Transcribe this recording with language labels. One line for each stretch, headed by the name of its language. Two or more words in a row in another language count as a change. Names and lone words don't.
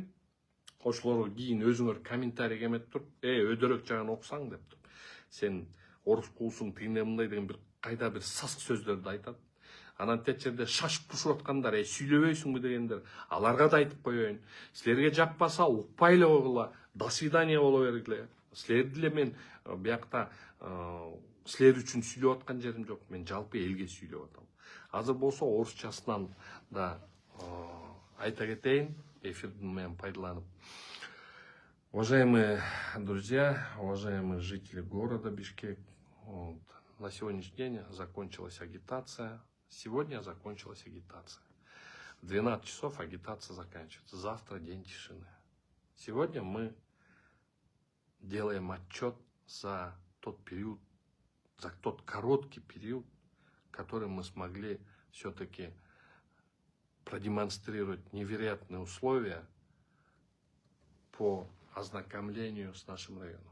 Kyrgyz: Ошолорго кийин өзүңөр комментарий эметип туруп, өдөрөк жагын окусаң деп туруп. Сен орус куусуң тигине мындай деген бир кайда бир саск сөздөрдү айтат. Анан тет жерде шашып тушуп аткандар, сүйлөбөйсүңбү дегендер, аларга да айтып коеюн. Силерге жакпаса укпай эле койгула,
Russian: до свидания
Kyrgyz: боло бергиле. Силерди эле мен биякта силер үчүн сүйлөп аткан жерим жок. Мен жалпы элге сүйлөп атам. Азыр болсо орусчасынан да айта кетейин, эфирди менен пайдаланып.
Russian: Уважаемые друзья, уважаемые жители города Бишкек, на сегодняшний день закончилась агитация. Сегодня закончилась агитация. В 12 часов агитация заканчивается. Завтра день тишины. Сегодня мы делаем отчет за тот период, за тот короткий период, который мы смогли все-таки продемонстрировать невероятные условия по ознакомлению с нашим районом.